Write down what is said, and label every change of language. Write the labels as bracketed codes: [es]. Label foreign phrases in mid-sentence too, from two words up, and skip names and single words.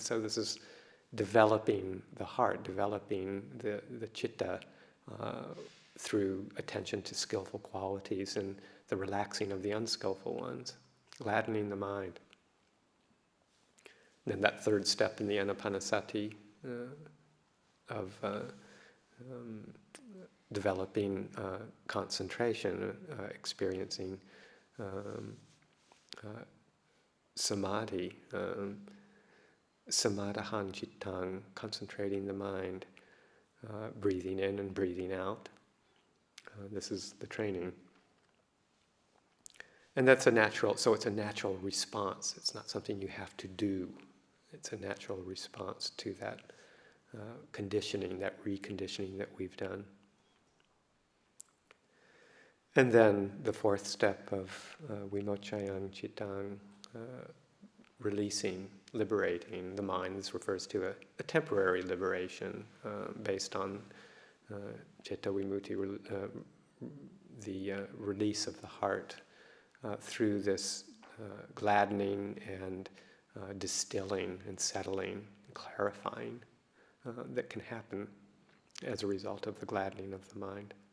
[en] So this is developing the heart, developing the chitta through attention to skillful qualities and the relaxing of the unskillful ones, gladdening the mind. And then that third step in the anapanasati of developing concentration, experiencing samadhi, [pi] samadhahan cittang, [en] concentrating the mind, breathing in and breathing out. This is the training. And that's so it's a natural response. It's not something you have to do. It's a natural response to that conditioning, that reconditioning that we've done. And then the fourth step of [pi] vimochayan cittang, [en] releasing, liberating the mind. This refers to a temporary liberation based on [pi] citta vimutti, [en] the release of the heart through this gladdening and distilling and settling, and clarifying that can happen as a result of the gladdening of the mind.